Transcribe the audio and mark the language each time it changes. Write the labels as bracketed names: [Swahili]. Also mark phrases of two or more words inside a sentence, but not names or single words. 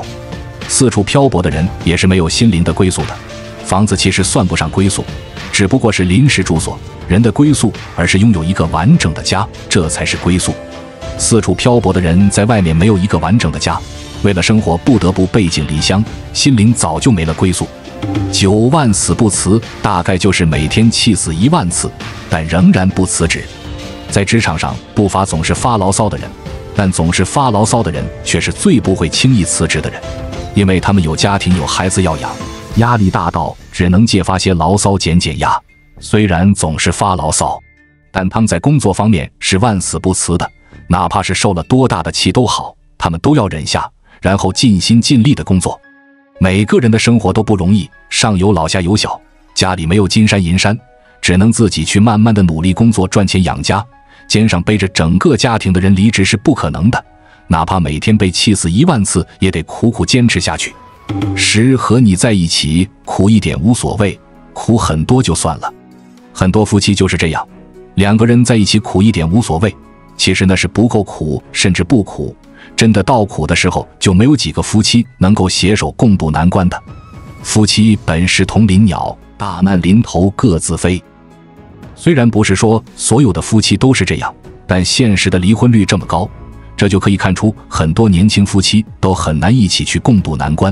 [Chinese] 四處漂泊的人也是沒有心靈的歸宿的。房子其實算不上歸宿，只不過是臨時住所。人的歸宿，而是擁有一個完整的家，這才是歸宿。四處漂泊的人在外面沒有一個完整的家，為了生活不得不背井離鄉，心靈早就沒了歸宿。9萬死不辭，大概就是每天氣死1萬次，但仍然不辭職。在職場上不乏總是發牢騷的人，但總是發牢騷的人卻是最不會輕易辭職的人，因為他們有家庭有孩子要養，壓力大到只能借發些牢騷減壓。雖然總是發牢騷，但他們在工作方面是萬死不辭的，哪怕是受了多大的氣都好，他們都要忍下，然後盡心盡力的工作。每個人的生活都不容易，上有老下有小，家裡沒有金山銀山，只能自己去慢慢的努力工作賺錢養家。肩上背着整個家庭的人離職是不可能的，哪怕每天被氣死10000次，也得苦苦堅持下去。10和你在一起，苦一點無所謂，苦很多就算了。很多夫妻就是這樣，2個人在一起苦一點無所謂，其實那是不夠苦，甚至不苦。真的到苦的時候，就沒有幾個夫妻能夠攜手共度難關的。夫妻本是同林鳥，大難臨頭各自飛。雖然不是說所有的夫妻都是這樣，但現實的離婚率這麼高，這就可以看出很多年輕夫妻都很難一起去共度難關。